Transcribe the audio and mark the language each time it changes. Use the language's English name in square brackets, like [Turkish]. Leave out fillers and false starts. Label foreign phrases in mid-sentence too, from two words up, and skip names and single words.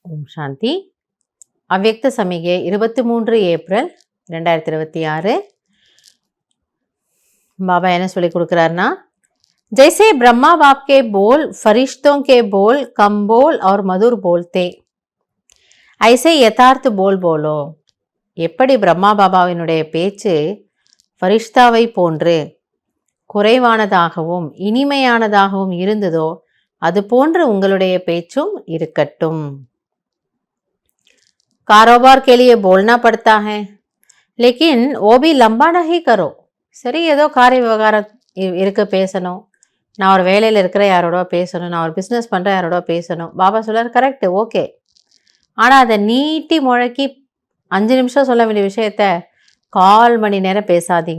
[Tamil] சாந்தி. அவ்யக்த சமிகை 23 ஏப்ரல் 2026. பாபா என்ன சொல்லி கொடுக்குறாருன்னா, [Hindi] जैसे ब्रह्मा बाप के बोल फरिश्तों के बोल कम बोल और मधुर बोलते, ऐसे यथार्थ बोल बोलो. [Tamil] எப்படி பிரம்மா பாபாவினுடைய பேச்சு ஃபரிஷ்தாவை போன்று குறைவானதாகவும் இனிமையானதாகவும் இருந்ததோ அது போன்று உங்களுடைய பேச்சும் இருக்கட்டும். [Hindi] कारोबार के लिए बोलना पड़ता है, लेकिन वो भी लंबा नहीं करो. [Tamil] சரி, ஏதோ காரிய விவகாரம் இருக்க பேசணும், நான் ஒரு வேலையில் இருக்கிற யாரோட பேசணும், நான் ஒரு பிஸ்னஸ் பண்ணுற யாரோட பேசணும். பாபா சொல்கிறார், [English] correct, okay. [Tamil] ஆனால் அதை நீட்டி முழக்கி 5 நிமிஷம் சொல்ல வேண்டிய விஷயத்த 1/4 மணி நேரம் பேசாதீங்க.